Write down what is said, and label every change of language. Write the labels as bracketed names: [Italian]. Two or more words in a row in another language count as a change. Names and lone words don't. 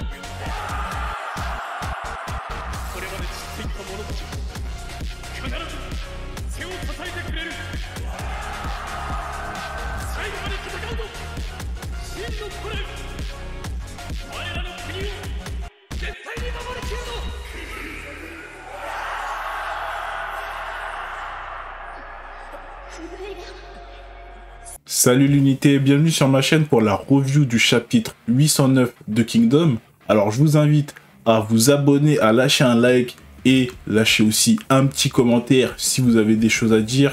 [Japanese] これまで散っていった者たち必ず背を支えてくれる。最後まで戦うぞ真の古来。我らの国を絶対に守りきるぞ。 [French] Salut l'unité, bienvenue sur ma chaîne pour la review du chapitre 809 de Kingdom. Alors je vous invite à vous abonner, à lâcher un like et lâcher aussi un petit commentaire si vous avez des choses à dire.